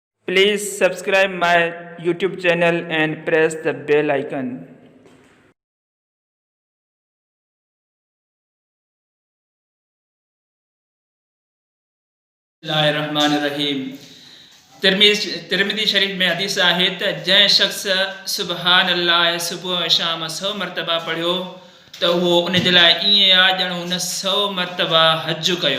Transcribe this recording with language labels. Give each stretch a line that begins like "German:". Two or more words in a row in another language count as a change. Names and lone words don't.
English: Please subscribe my YouTube channel and press the bell icon.
Sindhi: रहीम। तिरमिज़ी शरीफ में हदीस आहे त जंहिं शख़्स
Arabic: سبحان الله
Sindhi: सुबुह शाम 100 मरतबा पढ़ियो त उहो उन जे लाइ ईअं आहे ॼण हुन 100 मरतबा हज कयो।